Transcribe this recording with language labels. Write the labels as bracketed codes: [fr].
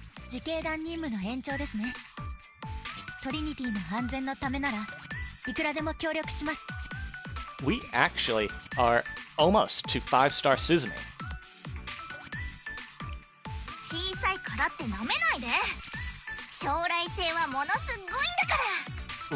[ja] 自警団任務の延長ですね。トリニティの安全のためならいくらでも協力します。 [en] We actually are almost to 5-star Suzume. [ja] 小さいからって舐めないで。将来性はものすごいんだから。